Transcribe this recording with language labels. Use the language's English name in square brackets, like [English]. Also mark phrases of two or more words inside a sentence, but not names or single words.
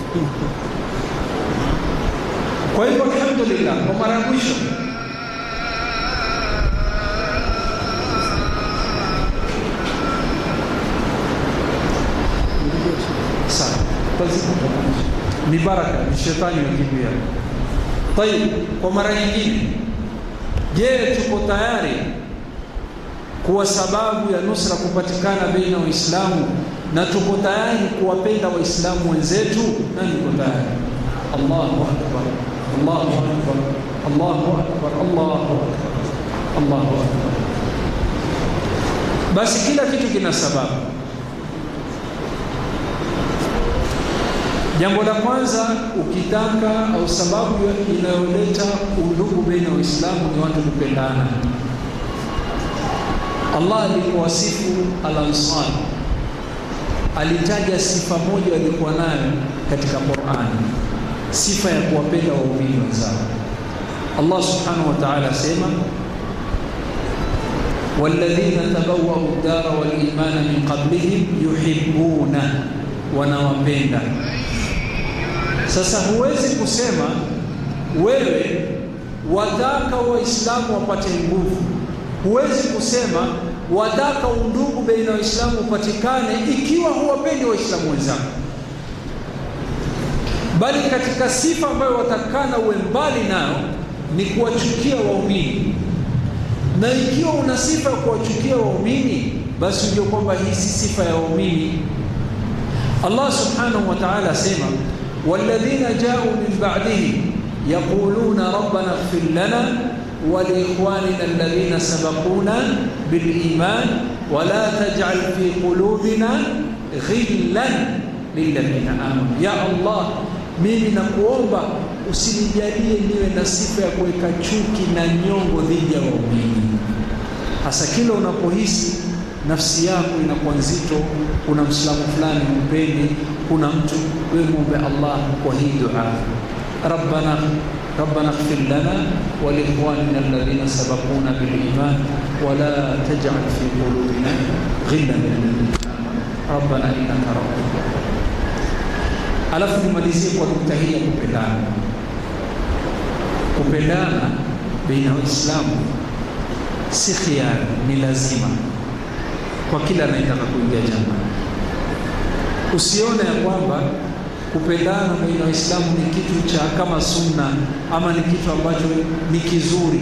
[Swahili] Kwa hivyo alhamdulillah, kwa mara ya mwisho sana ni baraka, ni shetani wakimbia. Tayeb, kwa mara nyingine, je, tuko tayari kuwa sababu ya nusra kupatikana baina Waislamu, na tuko tayari kuwapenda Waislamu wenzetu? Nani yuko tayari? [Arabic] الله أكبر الله أكبر الله أكبر الله أكبر الله أكبر, Allahu akbar, Allahu akbar. [Swahili] Basi kila kitu kina sababu. Jambo la kwanza, ukitaka au sababu inayoleta undugu baina ya Waislamu ni watu kupendana. Allah alipowasifu al-Ansar alitaja sifa moja walikuwa nayo katika Qur'an, sifa ya kuwapenda waumini wenzao. [Arabic] الله سبحانه وتعالى asema والذين تبوءوا الدار والإيمان من قبلهم يحبون, [Swahili] wanawapenda Sasa huwezi kusema wewe wataka Waislamu wapate nguvu, huwezi kusema wataka undugu baina ya Waislamu upatikane ikiwa huwapendi Waislamu wenzako, bali katika sifa ambayo watakana uwe mbali nayo ni kuwachukia waumini. Na ikiwa una sifa ya kuwachukia waumini, basi ujue kwamba hii si sifa ya waumini. [Arabic] الله سبحانه وتعالى asema, والذين جاءوا من بعدهم يقولون ربنا اغفر لنا ولإخواننا الذين سبقونا بالإيمان ولا تجعل في قلوبنا غلا للذين آمنوا. يا الله, [Swahili] mimi nakuomba usinijalie niwe na sifa ya kuweka chuki na nyongo dhidi ya waumini. Hasa kila unapohisi nafsi yako inakuwa nzito, kuna Muislamu fulani mpendi, kuna mtu, wewe muombe Allah kwa hii dua, [Arabic] ربنا اغفر لنا ولإخواننا الذين سبقونا بالإيمان ولا تجعل في قلوبنا غلا للذين آمنوا ربنا إنك رؤوف رحيم. [Swahili] Alafu nimalizie kwa nukta hii ya kupendana. Kupendana baina ya Waislamu si khiari, ni lazima kwa kila anayetaka kuingia janna. Usione ya kwamba kupendana baina ya Waislamu ni kitu cha kama sunna ama ni kitu ambacho ni kizuri.